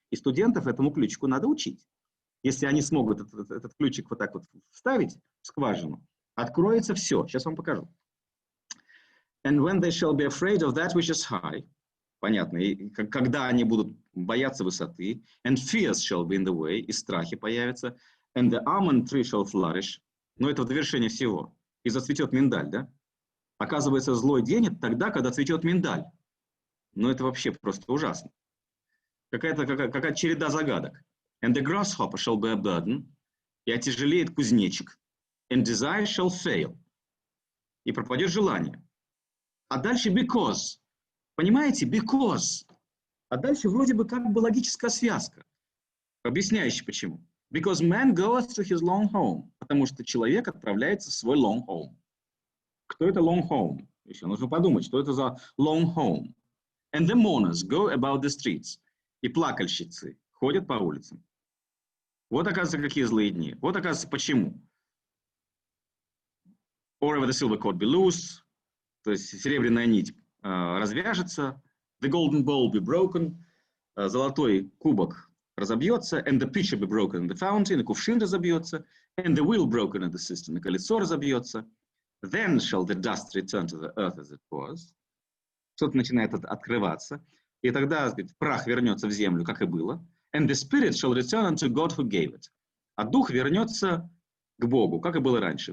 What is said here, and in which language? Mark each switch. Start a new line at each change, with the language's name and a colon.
Russian: И студентов этому ключику надо учить. Если они смогут этот ключик вот так вот вставить в скважину, откроется все. Сейчас вам покажу.
English: And when they shall be afraid of that which is high.
Russian: Понятно. И когда они будут бояться высоты.
English: And fears shall be in the way.
Russian: И страхи появятся.
English: And the almond tree shall flourish.
Russian: Но это в довершение всего. И зацветет миндаль, да? Оказывается, злой день это тогда, когда цветет миндаль. Но это вообще просто ужасно. Какая-то череда загадок.
English: And the grasshopper shall be a burden.
Russian: И отяжелеет кузнечик.
English: And desire shall fail.
Russian: И пропадет желание. А дальше because. Понимаете? Because. А дальше вроде бы как бы логическая связка, объясняющая почему.
English: Because man goes to his long home.
Russian: Потому что человек отправляется в свой long home. Кто это long home? Еще нужно подумать, что это за long home.
English: And the mourners go about the streets.
Russian: И плакальщицы ходят по улицам. Вот, оказывается, какие злые дни. Вот, оказывается, почему.
English: Or ever the silver cord be loose.
Russian: То есть серебряная нить развяжется.
English: The golden bowl be broken.
Russian: Золотой кубок разобьется.
English: And the pitcher be broken in the fountain.
Russian: И кувшин разобьется.
English: And the wheel broken in the cistern.
Russian: И колесо разобьется.
English: Then shall the dust return to the earth as it was.
Russian: Что-то начинает открываться. И тогда, сказать, прах вернется в землю, как и было.
English: And the spirit shall return unto God who gave it.
Russian: А дух вернется к Богу, как и было раньше.